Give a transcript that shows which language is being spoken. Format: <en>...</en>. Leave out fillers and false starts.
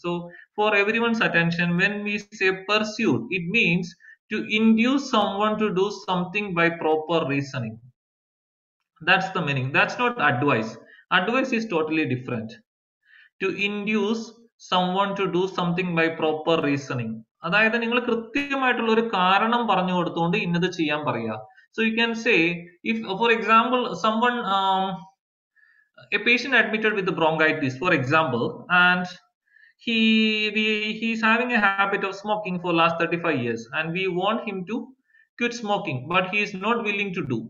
<en>So for everyone's attention, when we say pursued, it means to induce someone to do something by proper reasoning. That's the meaning. That's not advice. Advice is totally different. To induce someone to do something by proper reasoning.</en> <ml>അതായത് നിങ്ങൾ കൃത്യമായിട്ടുള്ള ഒരു കാരണം പറഞ്ഞു കൊടുത്തുകൊണ്ട് ഇന്നത് ചെയ്യാൻ പറയുക.</ml> <en>So you can say, if for example someone a patient admitted with the bronchitis, for example, and he's having a habit of smoking for last 35 years, and we want him to quit smoking, but he is not willing to do.</en>